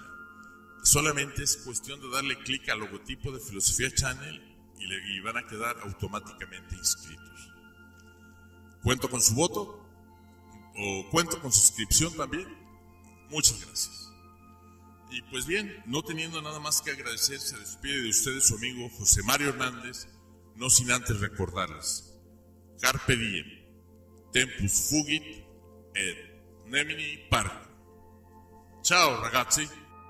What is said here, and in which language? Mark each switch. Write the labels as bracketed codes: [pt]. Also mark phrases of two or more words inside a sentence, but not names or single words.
[es] Solamente es cuestión de darle clic al logotipo de Filosofía Channel y van a quedar automáticamente inscritos. ¿Cuento con su voto? ¿O cuento con suscripción también? Muchas gracias. Y pues bien, no teniendo nada más que agradecer, se despide de ustedes su amigo José Mario Hernández, no sin antes recordarles: [la] Carpe diem, tempus fugit et nemini pargo. [it] Ciao ragazzi.